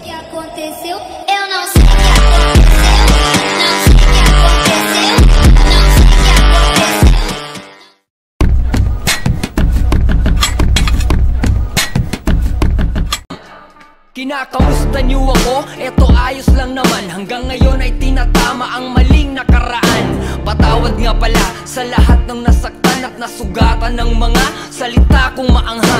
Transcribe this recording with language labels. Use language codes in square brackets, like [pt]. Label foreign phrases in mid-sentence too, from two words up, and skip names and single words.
[pt] aconteceu, eu não sei o que aconteceu, não sei o que aconteceu, não sei o que aconteceu. [tl] Kinakamusta niyo ako? Eto ayos lang naman. Hanggang ngayon ay tinatama ang maling nakaraan. Patawad nga pala sa lahat ng nasaktan at nasugatan ng mga salita kong maanghang.